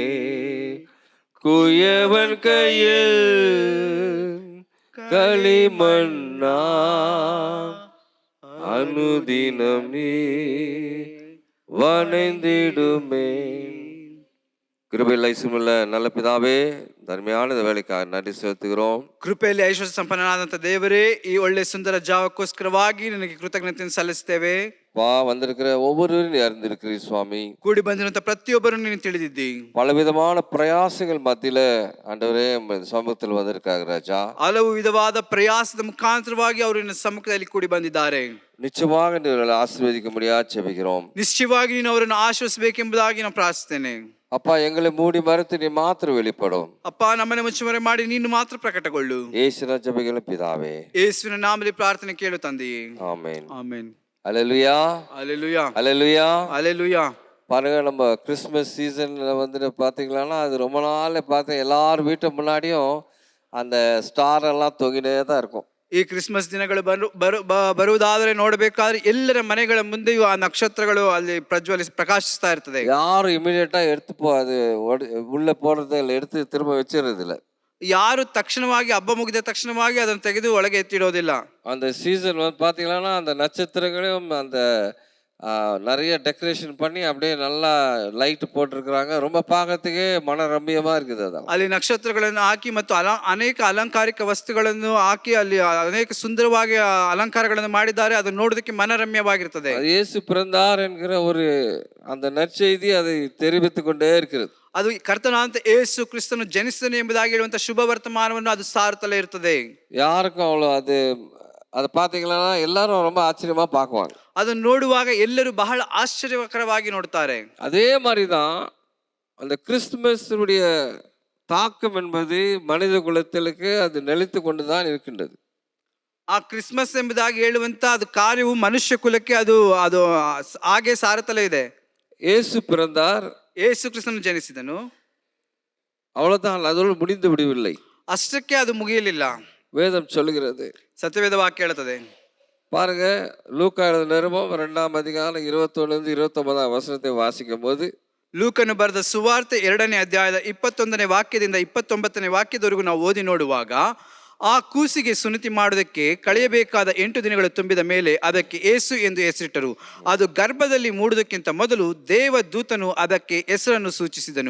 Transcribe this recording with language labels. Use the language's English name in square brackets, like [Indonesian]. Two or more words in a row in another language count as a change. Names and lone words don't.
[Tamil] குயவன் கையில் களிமண்ணா, அனுதினம் நீ வணைந்திடுமே. கிருபையில் ஐசுமுள்ள நல்ல பிதாவே, தர்மையான இந்த வேலைக்காக நன்றி செலுத்துகிறோம். [Kannada] ಕೃಪೆಯಲ್ಲಿ ಐಶ್ವರ್ಯ ಸಂಪನ್ನನಾದಂಥ ದೇವರೇ, ಈ ಒಳ್ಳೆ ಸುಂದರ ಜಾವಕ್ಕೋಸ್ಕರವಾಗಿ ನಿನಗೆ ಕೃತಜ್ಞತೆಯನ್ನು ಸಲ್ಲಿಸ್ತೇವೆ. [Tamil] வந்திருக்கிற ஒவ்வொருவரும் நீ அறிந்திருக்கிறீர் சுவாமி. [Kannada] ಕೂಡಿ ಬಂದಿರುವಂತ ಪ್ರತಿಯೊಬ್ಬರನ್ನು ನೀನು ತಿಳಿದಿದ್ದಿ. [Tamil] பலவிதமான பிரயாசங்கள் மத்தியில ஆண்டவரே சமூகத்தில் வந்திருக்காங்க ராஜா. [Kannada] ಹಲವು ವಿಧವಾದ ಪ್ರಯಾಸದ ಮುಖಾಂತರವಾಗಿ ಅವರು ನಿನ್ನ ಸಮ್ಮುಖದಲ್ಲಿ ಕೂಡಿ ಬಂದಿದ್ದಾರೆ. [Tamil] நிச்சயமாக நீங்களை ஆசீர்வதிக்க முடியாது செபிக்கிறோம். [Kannada] ನಿಶ್ಚಯವಾಗಿ ನೀನು ಅವರನ್ನು ಆಶ್ವಸಿಸಬೇಕೆಂಬುದಾಗಿ ನಾನು ಪ್ರಾರ್ಥಿಸ್ತೇನೆ. [Tamil] அப்பா, எங்களை மூடி மறைத்து நீ மாத்திரம் வெளிப்படும். [Kannada] ಅಪ್ಪ, ನಮ್ಮನ್ನು ಮುಚ್ಚುಮರೆ ಮಾಡಿ ನೀನು ಮಾತ್ರ ಪ್ರಕಟಗೊಳ್ಳು. ಯೇಸುವಿನ ಜಪಗಳ ಪಿತಾವೇ, ಯೇಸುವಿನ ನಾಮದಲ್ಲಿ ಪ್ರಾರ್ಥನೆ ಕೇಳು ತಂದೆಯೇ. [Tamil] ஆமென். [Kannada] ಆಮೆನ್. [Tamil] அல்லேலூயா, அல்லேலூயா, அல்லேலூயா, அல்லேலூயா. பாருங்க, நம்ம கிறிஸ்மஸ் சீசன்ல வந்துட்டு பார்த்தீங்கன்னா அது ரொம்ப நாள் பார்த்து எல்லார் வீட்டு முன்னாடியும் அந்த ஸ்டார் எல்லாம் தொங்கினே தான் இருக்கும். [Kannada] ಈ ಕ್ರಿಸ್ಮಸ್ ದಿನಗಳು ಬರುವುದಾದರೆ ನೋಡಬೇಕಾದ್ರೆ ಎಲ್ಲರ ಮನೆಗಳ ಮುಂದೆಯೂ ಆ ನಕ್ಷತ್ರಗಳು ಅಲ್ಲಿ ಪ್ರಕಾಶಿಸ್ತಾ ಇರ್ತದೆ. ಯಾರು ಇಮಿಡಿಯೇಟಾ [Tamil] எடுத்து அது உள்ள போறது இல்லை, எடுத்து திரும்ப வச்சிருது இல்லை. [Kannada] ಯಾರು ತಕ್ಷಣವಾಗಿ ಹಬ್ಬ ಮುಗಿದ ತಕ್ಷಣವಾಗಿ ಅದನ್ನು ತೆಗೆದು ಒಳಗೆ ಎತ್ತಿಡೋದಿಲ್ಲ. [Tamil] அந்த சீசன் வந்து பார்த்தீங்கன்னா அந்த நட்சத்திரங்களையும் அந்த நிறைய டெக்கரேஷன் பண்ணி அப்படியே நல்லா லைட் போட்டிருக்கிறாங்க. ரொம்ப பார்க்கறதுக்கே ಮನರಂಬಿಯமா இருக்குது. [Kannada] ಅದ ಅಲ್ಲಿ ನಕ್ಷತ್ರಗಳನ್ನು ಹಾಕಿ ಮತ್ತು ಅನೇಕ ಅಲಂಕಾರಿಕ ವಸ್ತುಗಳನ್ನು ಹಾಕಿ ಅಲ್ಲಿ ಅನೇಕ ಸುಂದರವಾಗಿ ಅಲಂಕಾರಗಳನ್ನು ಮಾಡಿದ್ದಾರೆ. ಅದು ನೋಡೋದಕ್ಕೆ ಮನರಮ್ಯವಾಗಿರ್ತದೆ. [Tamil] இயேசு பிறந்தார் என்கிற ஒரு அந்த நற்செய்தி அதை தெரிவித்துக் கொண்டே இருக்கிறது. [Kannada] ಅದು ಕರ್ತನಾದಂತ ಯೇಸು ಕ್ರಿಸ್ತನು ಜನಿಸಿದನು ಎಂಬುದಾಗಿ ಹೇಳುವಂತ ಶುಭ ವರ್ತಮಾನವನ್ನು ಅದು ಸಾರುತ್ತಲೇ ಇರ್ತದೆ. [Tamil] யாருக்கும் அவ்வளோ அதை பார்த்தீங்கன்னா எல்லாரும் ரொம்ப ஆச்சரியமா பார்க்குவாங்க. [Kannada] ಅದನ್ನು ನೋಡುವಾಗ ಎಲ್ಲರೂ ಬಹಳ ಆಶ್ಚರ್ಯಕರವಾಗಿ ನೋಡ್ತಾರೆ. [Tamil] அதே மாதிரி தான் அந்த கிறிஸ்துமஸுடைய தாக்கம் என்பது மனித குலத்திற்கு அது நிலைத்து கொண்டு தான் இருக்கின்றது. [Kannada] ಆ ಕ್ರಿಸ್ಮಸ್ ಎಂಬುದಾಗಿ ಹೇಳುವಂತ ಅದು ಕಾರ್ಯವು ಮನುಷ್ಯ ಕುಲಕ್ಕೆ ಅದು ಅದು ಹಾಗೆ ಸಾರುತ್ತಲೇ ಇದೆ. [Tamil] இயேசு பிறந்தார், [Kannada] ಯೇಸು ಕ್ರಿಸ್ತನು ಜನಿಸಿದನು, [Tamil] அவ்வளவுதான், அதோடு முடிந்து விடவில்லை. [Kannada] ಅಷ್ಟಕ್ಕೆ ಅದು ಮುಗಿಯಲಿಲ್ಲ. [Tamil] வேதம் சொல்லுகிறது, [Kannada] ಸತ್ಯವೇದ ವಾಕ್ಯ ಹೇಳುತ್ತದೆ. [Tamil] பாருங்க, லூக்கா எழுதின நிருபம் 2ஆம் அதிகாரம் 21 29 வசனத்தை வாசிக்கும் போது, [Kannada] ಲೂಕನು ಬರೆದ ಸುವಾರ್ತೆ 2ನೇ ಅಧ್ಯಾಯದ 21ನೇ ವಾಕ್ಯದಿಂದ 29ನೇ ವಾಕ್ಯದವರೆಗೂ ನಾವು ಓದಿ ನೋಡುವಾಗ, ಆ ಕೂಸಿಗೆ ಸುನ್ನತಿ ಮಾಡುವುದಕ್ಕೆ ಕಳೆಯಬೇಕಾದ 8 ದಿನಗಳು ತುಂಬಿದ ಮೇಲೆ ಅದಕ್ಕೆ ಯೇಸು ಎಂದು ಹೆಸರಿಟ್ಟರು. ಅದು ಗರ್ಭದಲ್ಲಿ ಮೂಡುವುದಕ್ಕಿಂತ ಮೊದಲು ದೇವದೂತನು ಅದಕ್ಕೆ ಹೆಸರನ್ನು ಸೂಚಿಸಿದನು.